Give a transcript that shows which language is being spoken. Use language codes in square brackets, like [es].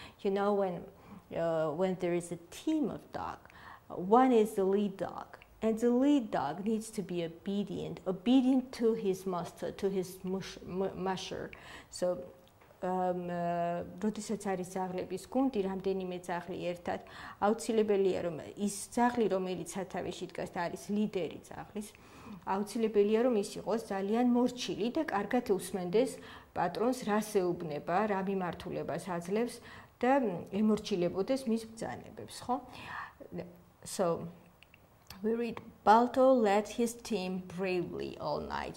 [en] You know, when there is a team of dogs, one is the lead dog, and the lead dog needs to be obedient to his master, to his musher. [ka] So, როდესაც არის ძაღლების გუნდი, რამდენიმე ძაღლი ერთად, აუცილებელია რომ ის ძაღლი, რომელიც სათავეში დგას და არის ლიდერი ძაღლის, აუცილებელია რომ ის იყოს ძალიან მორჩილი და კარგად უსმენდეს პატრონს რას ეუბნება, რა მიმართულებას აძლევს და ემორჩილებოდეს მის ბრძანებებს, ხო? [en] So we read Balto led his team bravely all night.